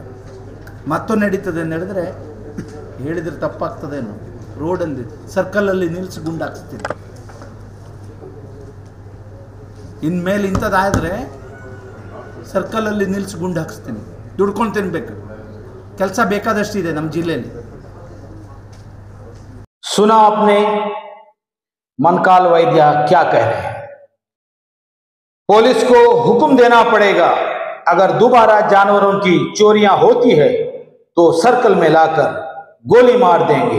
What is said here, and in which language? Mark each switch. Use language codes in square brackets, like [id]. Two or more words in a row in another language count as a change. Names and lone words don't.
[kn] ಮತ್ತೊಂದು ನಡೀತದೆ ಅಂತ ಹೇಳಿದ್ರೆ ಹೇಳಿದರೆ ತಪ್ಪಾಗ್ತದೇನು, ರೋಡಲ್ಲಿ ಸರ್ಕಲಲ್ಲಿ ನಿಲ್ಲಿಸಿ ಗುಂಡಾಕ್ಸ್ತೀನಿ. ಇನ್ಮೇಲೆ ಇಂಥದ್ದಾದರೆ ಸರ್ಕಲಲ್ಲಿ ನಿಲ್ಲಿಸಿ ಗುಂಡು ಹಾಕ್ಸ್ತೀನಿ. ದುಡ್ಕೊಂಡು ತಿನ್ಬೇಕು. ಕೆಲಸ ಬೇಕಾದಷ್ಟಿದೆ ನಮ್ಮ ಜಿಲ್ಲೆಯಲ್ಲಿ. [hi] सुना आपने मनकाल वैद्या क्या कह रहे हैं। पुलिस को हुक्म देना पड़ेगा, अगर दोबारा जानवरों की चोरियां होती है तो सर्कल में लाकर गोली मार देंगे।